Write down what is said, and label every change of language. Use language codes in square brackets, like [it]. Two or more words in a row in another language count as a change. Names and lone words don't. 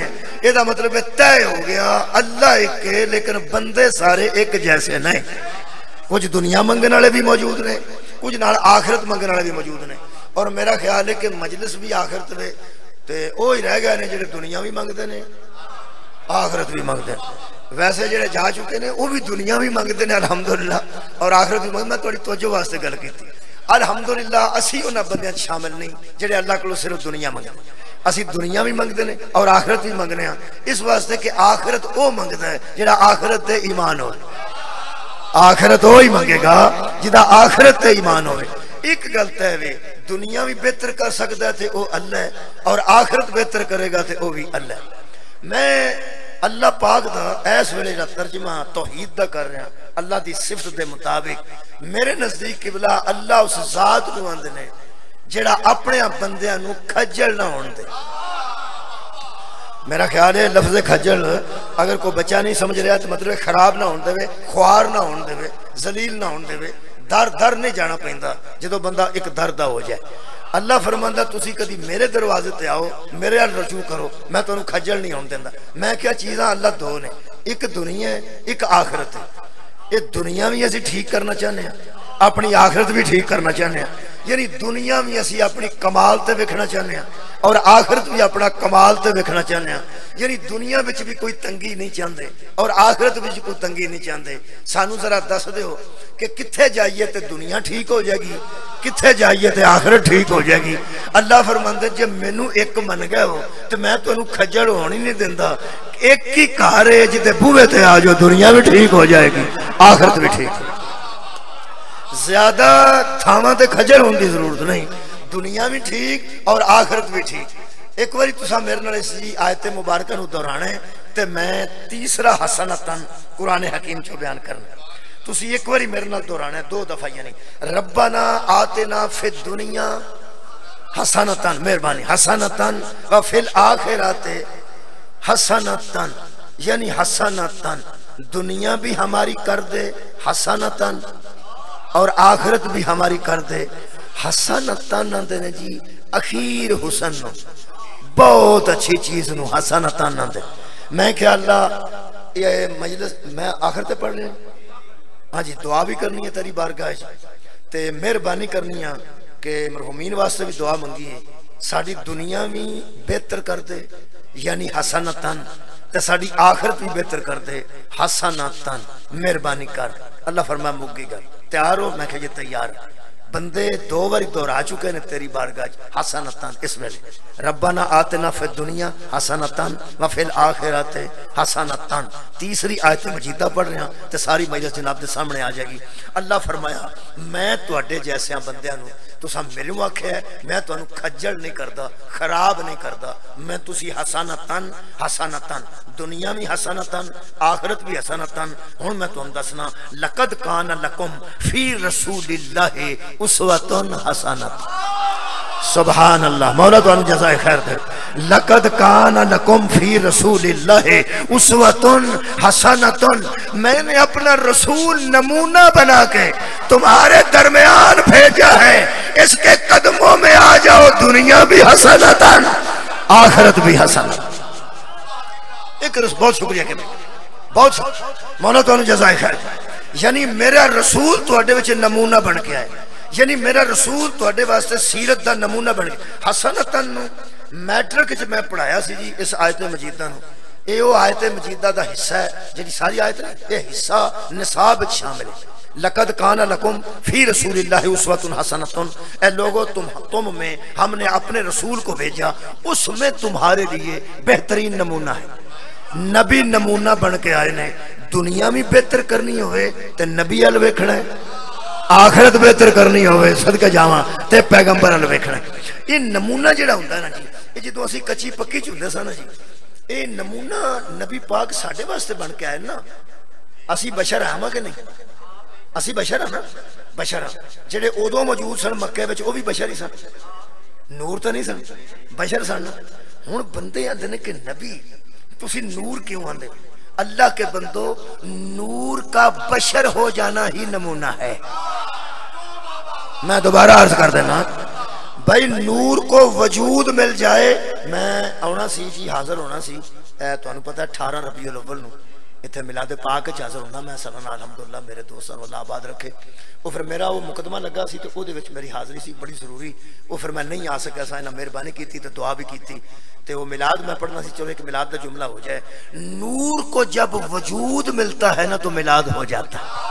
[ur] یہ دا مطلب طے ہو گیا اللہ ایک ہے لیکن بندے سارے ایک جیسے نہیں، کچھ دنیا منگن والے بھی موجود ہیں، کچھ نال آخرت منگن والے بھی موجود ہیں۔ اور میرا خیال ہے کہ مجلس بھی آخرت میں تے وہ ہی رہ گئے نے جڑے دنیا بھی منگتے ہیں آخرت بھی منگتے ہیں۔ ویسے جڑے جا چکے ہیں وہ بھی دنیا بھی منگتے ہیں الحمدللہ اور آخرت بھی منگتے۔ [pa] میں تھوڑی توجہ واسطے گل کی تھی، الحمدللہ اسی انہاں بندیاں شامل نہیں جڑے اللہ کو صرف دنیا منگتے ہیں، اسی دنیا بھی منگتے ہیں اور آخرت بھی منگنے ہیں، اس واسطے کہ آخرت وہ منگتا ہے جڑا آخرت تے ایمان ہوئے، آخرت وہی منگے گا جدا آخرت تے ایمان ہوئے۔ [ur] ایک گلت ہے دنیا بھی بہتر کر سکتا ہے تے وہ اللہ ہے اور آخرت بہتر کرے گا تے وہ بھی اللہ ہے۔ [pa] میں اللہ پاک دا ایس ویلے دا ترجمہ توحید دا کر رہا، اللہ دی صفت دے مطابق میرے نزدیک قبلہ اللہ اس ذات کو آندے نے جڑا اپنے بندیاں نو کھجل نہ ہون دے۔ [ur] میرا خیال ہے لفظ کھجل اگر کوئی بچہ نہیں سمجھ رہا تو مطلب خراب نہ ہون دے، خوار نہ ہون دے، ذلیل نہ ہون دے، در نہیں جانا پہندا جدو بندہ ایک دردہ ہو جائے۔ [pa] اللہ فرماندہ تسی کدی میرے دروازے تے آؤ میرے حال رجوع کرو میں تو انہوں کھجل نہیں ہون دیندہ۔ میں کیا چیزاں اللہ دو نے، ایک دنیا ہے ایک آخرت ہے۔ یہ دنیا بھی اسی ٹھیک کرنا چاہنے ہیں، اپنی آخرت بھی ٹھیک کرنا چاہنے ہیں، یعنی دنیا بھی اسی اپنی کمال تے ویکھنا چاہنے ہیں اور آخرت بھی اپنا کمال تے ویکھنا چاہنے ہیں، یعنی دنیا بچ بھی کوئی تنگی نہیں چاہندے اور آخرت بچ کوئی تنگی نہیں چاہندے۔ سانو ذرا دس دے ہو کہ کتھے جائیے تے دنیا ٹھیک ہو جائے گی، کتھے جائیے تے آخرت ٹھیک ہو جائے گی۔ اللہ فرماندے جب مینوں ایک من گئے ہو تو میں تو انہوں کھجڑ ہونی نہیں دیندہ، ایک ہی کارے جتے بوے تے آجو دنیا بھی ٹھیک ہو جائے گی آخرت بھی ٹھیک ہو۔ [ur] زیادہ تھاما تے کھجڑ ہونے کی ضرورت نہیں، دنیا بھی ٹھیک اور آخرت بھی ٹھیک۔ [pa] ایک باری تسا میرے نال اس آیت مبارکہ نو دہرانا ہے تے میں تیسرا حسنتن قرآن حکیم چو بیان کرنا ہے۔ تسی ایک باری میرے نال دہرانا ہے دو دفعہ، یعنی [ar] ربنا آتنا فی الدنیا حسنتن، [pa] مہربانی، [ar] حسنتن وفی الآخرات حسنتن، [pa] یعنی حسنتن دنیا بھی ہماری کر دے حسنتن اور آخرت بھی ہماری کر دے حسنتن نہ دینے جی اخیر حسن نو، بہت اچھی چیز نو حسنتن نہ دے۔ میں کہ اللہ یہ مجلس میں آخرت پڑھ رہے ہیں، ہاں جی دعا بھی کرنی ہے تیری بارگاہ تے مہربانی کرنی ہے کہ مرحومین واسطے بھی دعا منگی ہے، ساڑی دنیا بھی بہتر کر دے یعنی حسنتن تے ساڑی آخرت بھی بہتر کر دے حسنتن، مہربانی کر۔ [ur] اللہ فرمایا مگی گا تیار ہو؟ [pa] میں کہ یہ تیار۔ بندے دو باری دہرا چکے نے تیری بارگاہ حسنتن، اس ویلے [ar] ربنا آتنا فی الدنیا حسنتن وفی الآخرات حسنتن۔ [pa] تیسری آیت مجیدہ پڑھ رہے ہیں تے ساری مجلس جناب دے سامنے آ جائے گی۔ اللہ فرمایا میں تواڈے جیسے بندیاں نو تساں میرے آکھیا ہے میں تانوں کھجل نہیں کردا، خراب نہیں کردا، میں تسی حسنتن حسنتن دنیا بھی حسنتن آخرت بھی حسنتن۔ ہن میں تانوں دسنا [ar] لقد کان لکم فی رسول اللہ اسوۃ حسنۃ۔ [ur] سبحان اللہ، مولا تو جزائے خیر دے۔ [ar] لقد کان لکم فی رسول اللہ اسوۃ حسنۃ، [ur] میں نے اپنا رسول نمونہ بنا کے تمہارے درمیان بھیجا ہے، اس کے قدموں میں آ جاؤ، دنیا بھی حسنۃ آخرت بھی حسنۃ۔ [pa] ایک بہت شکریہ کہ بہت مولا تو جزائے خیر، یعنی میرا رسول تواڈے وچ نمونہ بن کے آئے، یعنی میرا رسول تواڈے واسطے سیرت دا نمونہ بن گیا۔ حسنتن نو میٹرک وچ میں پڑھایا سی جی اس آیت مجیدہ نو، اے او آیت مجیدہ دا حصہ ہے جڑی ساری آیت ہے یہ حصہ نصاب وچ شامل ہے۔ [ar] لقد کان لکم فی رسول اللہ اسوۃ حسنۃ، [ur] اے لوگو تم میں ہم نے اپنے رسول کو بھیجا، اس میں تمہارے لیے بہترین نمونہ ہے۔ [pa] نبی نمونہ بن کے آئے نے دنیا بھی بہتر کرنی ہوئے تے نبی ال ویکھنا ہے آخرت بہتر کرنی ہوئے صدقہ جاواں تے پیغمبر ال ویکھنا ہے یہ نمونہ جڑا ہوندا ہے نا جی یہ جدوں اسی کچی پکی چ ہوندے سن نا جی یہ نمونہ نبی پاک ساڈے واسطے بن کے آئے نا اسی بشر ہاں کہ نہیں اسی بشر ہاں نا بشر جڑے ادوں موجود سن مکے وچ وہ بھی بشر ہی سن نور تو نہیں سن بشر سن ہن بندے آندے نے کہ نبی تسی نور کیوں آندے اللہ کے بندو نور کا بشر ہو جانا ہی نمونہ ہے میں دوبارہ عرض کر دینا بھائی نور کو وجود مل جائے میں آنا سی جی حاضر ہونا سی تو انہوں پتہ ہے 18 ربیع الاول نو اتنے میلاد پاک حاضر ہونا میں سلام الحمدللہ میرے دوستان اللہ آباد رکھے وہ پھر میرا وہ مقدمہ لگا سی تو دے وچ میری حاضری سی بڑی ضروری وہ پھر میں نہیں آ سکا سا انہاں مہربانی کی تھی تو دعا بھی کی تھی تو وہ میلاد میں پڑھنا سی چلو ایک میلاد کا جملہ ہو جائے نور کو جب وجود ملتا ہے نا تو میلاد ہو جاتا